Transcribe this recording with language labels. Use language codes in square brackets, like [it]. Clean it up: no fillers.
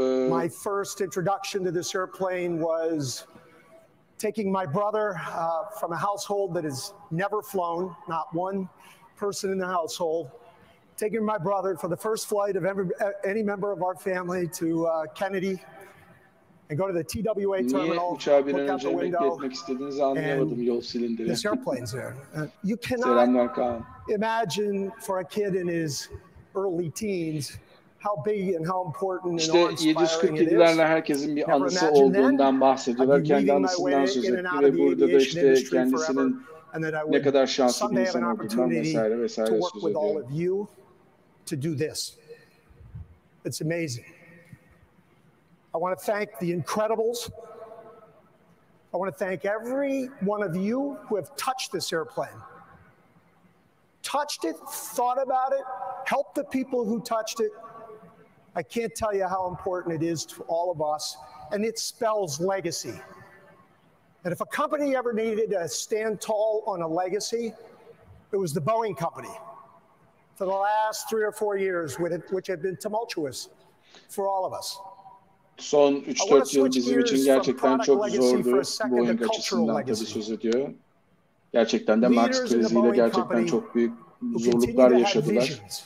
[en] My first introduction to this airplane was taking my brother from a household that has never flown, not one person in the household, taking my brother for the first flight of any member of our family to Kennedy and go to the TWA terminal, look out the window, and this airplane's there. You cannot imagine for a kid in his early teens how big and how important and awe-inspiring it is. [tr] 747'lerle herkesin bir anısı olduğundan bahsediyorlar. Kendi anısından söz etti ve burada da işte kendisinin ne kadar şanslı bir insan olduğundan vesaire vesaire söz ediyor. [en] To do this. It's amazing. I want to thank the Incredibles. I want to thank every one of you who have touched this airplane. Touched it, thought about it, helped the people who touched it. I can't tell you how important it is to all of us, and it spells legacy. And if a company ever needed to stand tall on a legacy, it was the Boeing company. For the last 3 or 4 years, which have been tumultuous for all of us. [tr] Son 3-4 yıl bizim için gerçekten çok zordu. Boeing açısından tabii söz ediyor. Gerçekten de Max kriziyle gerçekten çok büyük zorluklar yaşadılar.